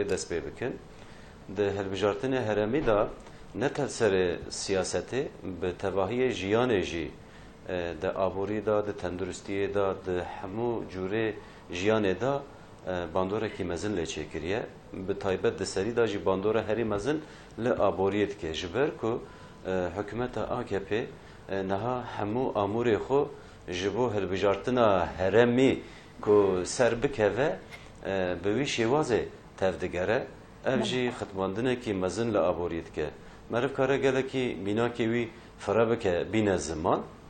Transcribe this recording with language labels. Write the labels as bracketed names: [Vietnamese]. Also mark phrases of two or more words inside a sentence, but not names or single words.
[Kurdish] دەست پێ بکەن د هەلبژارتنە هەرەمیدا نەتەل سەرێ سیاسەتێ بە تەواهیە ژیانێژی د ئابووریدا د تەندروستیەدا د هەموو جوورێ ژیانێدا باندۆرێکی مەزن لێ چێکریە بە تایبەت د سەریدا ژی باندۆرە هەری مەزن لە ئابووریە دکێ ji ber ku hikûmeta AKP niha hemû amûrê xwe ji bo hilbijartina herêmê ku ser bikeve bi wî şêwazê tev digere ev jî xitmandinekî mezin li aboriyê dike meriv kare gelekî mînakê wî fire bike bîne ziman